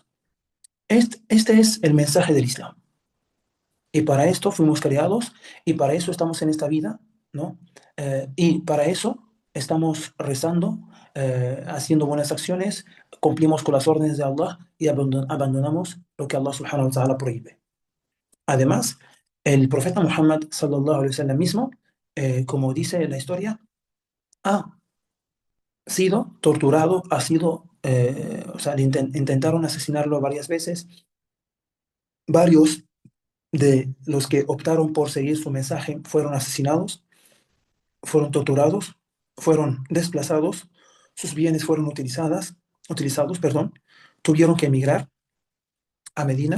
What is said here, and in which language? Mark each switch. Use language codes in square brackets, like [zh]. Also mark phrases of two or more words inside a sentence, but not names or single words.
[es] Este es el mensaje del Islam. Y para esto fuimos creados y para eso estamos en esta vida, ¿no? Y para eso estamos rezando, haciendo buenas acciones, cumplimos con las órdenes de Allah y abandonamos lo que [ar] الله سبحانه وتعالى [es] prohíbe. Además, el profeta Muhammad [ar] صلى الله عليه وسلم [es] mismo, como dice la historia, ha sido torturado, o sea, intentaron asesinarlo varias veces, varios de los que optaron por seguir su mensaje fueron asesinados, fueron torturados, fueron desplazados, sus bienes fueron utilizados, perdón, tuvieron que emigrar a Medina.